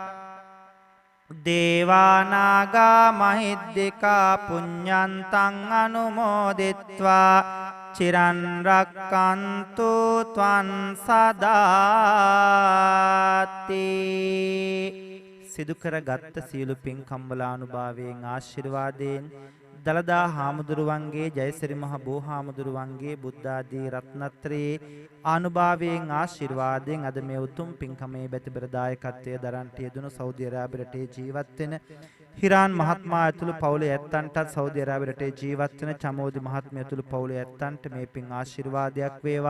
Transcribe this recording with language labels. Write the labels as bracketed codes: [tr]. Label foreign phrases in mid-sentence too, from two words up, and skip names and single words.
[pi] දේවා නාග මහිද්దికා පුඤ්ඤන්තං අනුමෝදිත්වා චිරන් රක්칸තු ත්වං සදාති. [si] සිදු කරගත් සියලු පින්කම් වල අනුභවයෙන් ආශිර්වාදයෙන් දලදා හාමුදුරුවන්ගේ ජයසිරි මහ බෝහාමුදුරුවන්ගේ බුද්ධ ආදී රත්නත්‍රයේ අනුභවයෙන් ආශිර්වාදයෙන් අද මේ උතුම් පින්කමේ බැතිබර දායකත්වයේ දරන්ට යෙදුණු සෞදි අරාබි රටේ ජීවත් වෙන හිරාන් මහත්මයා ඇතුළු පවුලේ ඇත්තන්ටත් සෞදි අරාබි රටේ ජීවත් වෙන චමෝදි මහත්මිය ඇතුළු පවුලේ ඇත්තන්ට මේ පින් ආශිර්වාදයක් වේවා.